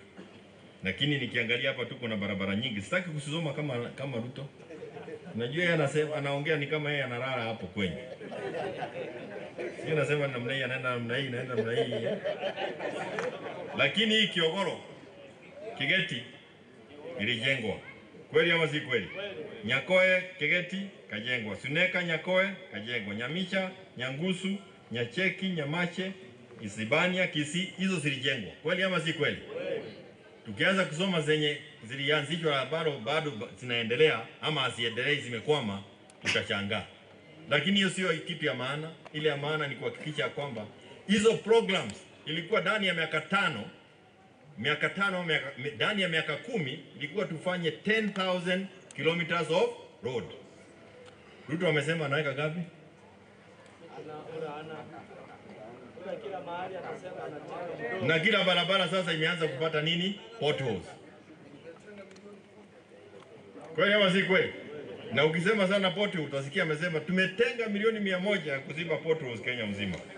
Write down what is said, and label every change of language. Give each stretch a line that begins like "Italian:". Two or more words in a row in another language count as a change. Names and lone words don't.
Swahili: Lakini nikiangalia hapa tuko na barabara nyingi. Sitaki kusoma kama Ruto. Najua yeye anasema, anaongea ni kama yeye analala hapo kwenye. Sio, nasema namna hii anaenda namna hii, naenda namna hii. Lakini hii Kiogoro, Kigeti ilijengwa. Kweli ama si kweli? Nyakoe, Kigeti kajengwa. Suneka, Nyakoe kajengwa. Nyamisha, Nyangusu, Nyacheki, Nyamache, Isibania, Kisii, hizo zilijengwa. Kweli ama si kweli? Tukianza kusoma zenye zilianzishwa bado zinaendelea ama asiendelee, zimekwama, tutashangaa. Lakini hiyo sio kitu ya maana. Ile ya maana ni kuhakikisha kwamba hizo programs ilikuwa ndani ya miaka 5, ndani ya miaka 10 ilikuwa tufanye 10,000
English: kilometers of road.
Swahili: Ruto amesema anaweka gapi? Na kila barabara sasa imeanza kupata nini? Potholes. Kweli ama si kweli? Na ukisema sana potholes utasikia amesema tumetenga milioni 100 ya kuziba potholes Kenya mzima.